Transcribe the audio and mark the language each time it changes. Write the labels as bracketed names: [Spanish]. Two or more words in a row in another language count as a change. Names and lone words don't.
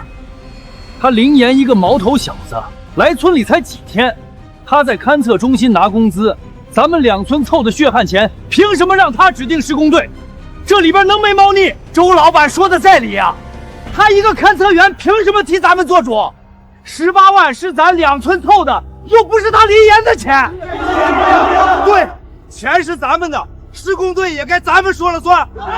[Chinese] 他林岩一個毛頭小子，來村裡才幾天，他在勘測中心拿工資，咱們2村湊的血汗錢，憑什麼讓他指定施工隊？這裡邊能沒貓膩？周老板說的在理啊，他一個勘測員憑什麼替咱們做主？18萬是咱2村湊的，又不是他林岩的钱。对，钱是咱们的，施工队也该咱们说了算。